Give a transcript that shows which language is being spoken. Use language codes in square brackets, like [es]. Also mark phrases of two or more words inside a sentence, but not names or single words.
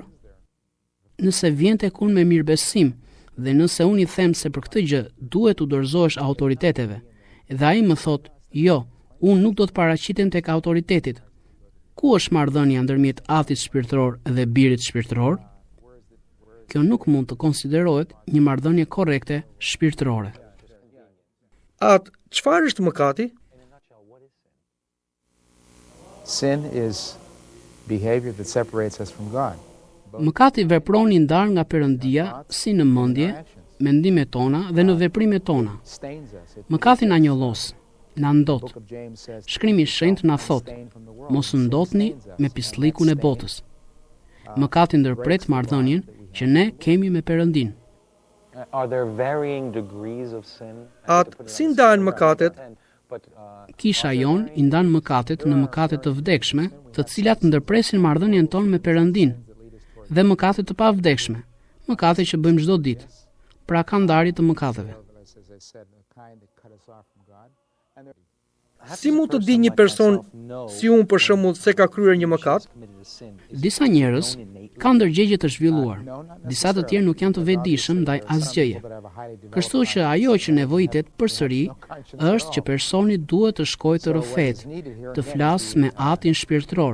[sq] Nëse vjen tek unë me mirëbesim dhe nëse unë i them se për këtë gjë duhet u dorëzohesh autoriteteve, dhe ai më thot, "Jo, unë nuk do të paraqitem tek autoritetit." Ku është marrëdhënia ndërmjet atit shpirtëror dhe birit shpirtëror? Kjo nuk mund të konsiderohet një marrëdhënie korrekte shpirtërore. Çfarë është mëkati? [en] Sin is behavior that separates us from God. [sq] Mëkati vepron i ndar nga Perëndia si në mendje, mendimet tona dhe në veprimet tona. [en] Stains us. It [sq] Mëkati na njollos, na ndot. [en] Book of James says, [sq] Shkrimi i Shenjtë na thot: mos u ndotni me pisllikun e botës. Mëkati ndërpret marrëdhënien që ne kemi me Perëndin. [en] Are there varying degrees of sin? [sq] Si ndahen mëkatet? Kisha jon i ndan mëkatet në mëkate të vdekshme, të cilat ndërpresin marrëdhënien tonë me Perëndin, dhe mëkate të pavdekshme, mëkate që bëjmë çdo ditë. Pra ka ndarje të mëkateve. [en] as I said, a kind that cut us off from God. And there- [sq] Si mund të di një person si unë për shembull se ka kryer një mëkat? Disa njerëz kanë ndërgjegje të zhvilluar. Disa të tjerë nuk janë të vetëdijshëm ndaj asgjëje. Kështu që ajo që nevojitet përsëri është që personi duhet të shkojë të rrëfet, të flasë me atin shpirtëror.